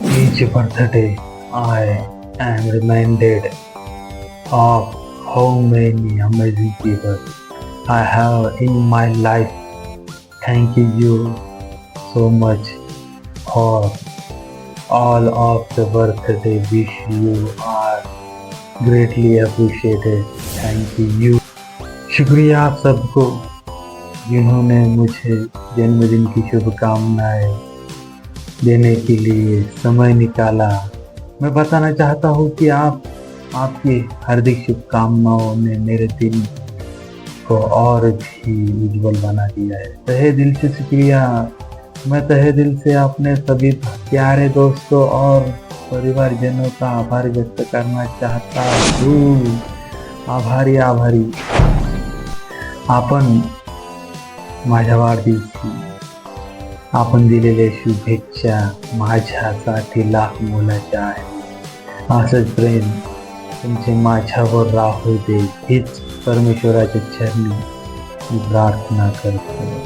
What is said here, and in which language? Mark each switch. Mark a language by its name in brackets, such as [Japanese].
[English] each birthday, I am reminded of how many amazing people I have in my life. Thank you so much for all of the birthday wish. You are greatly appreciated. Thank you. [Hindi] शुक्रिया आप सबको जिन्होंने मुझे जन्मदिन की शुभकामनाएं देने के लिए समय निकाला। मैं बताना चाहता हूँ कि आपकी हार्दिक शुभकामनाओं ने मेरे दिन को और भी उज्जवल बना दिया है। तहे दिल से शुक्रिया। मैं तहे दिल से अपने सभी प्यारे दोस्तों और परिवारजनों का आभार व्यक्त करना चाहता हूँ। [Marathi] आभारी आपण माझ्या वाढदिवशी आपण दिलेले शुभेच्छा माझ्यासाठी लाख मोलाच्या आहे। असंच प्रेम तुमचे माझ्यावर राहू दे हीच परमेश्वराच्या चरणी मी प्रार्थना करतो।